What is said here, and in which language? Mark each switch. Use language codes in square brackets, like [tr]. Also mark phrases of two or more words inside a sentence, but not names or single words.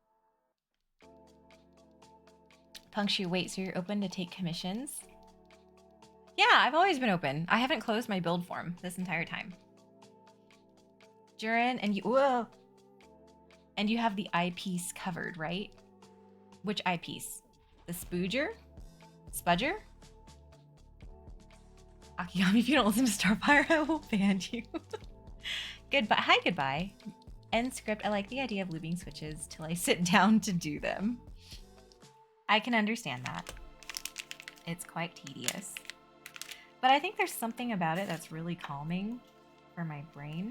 [en] Punctu, wait, so you're open to take commissions? Yeah, I've always been open. I haven't closed my build form this entire time. Jurin, and you... Whoa! And you have the eyepiece covered, right? Which eyepiece? The spooger? Spudger? Akiyami, if you don't listen to Starfire, I will ban you. Goodbye. Hi, goodbye. End script. I like the idea of looping switches till I sit down to do them. I can understand that. It's quite tedious. But I think there's something about it that's really calming for my brain.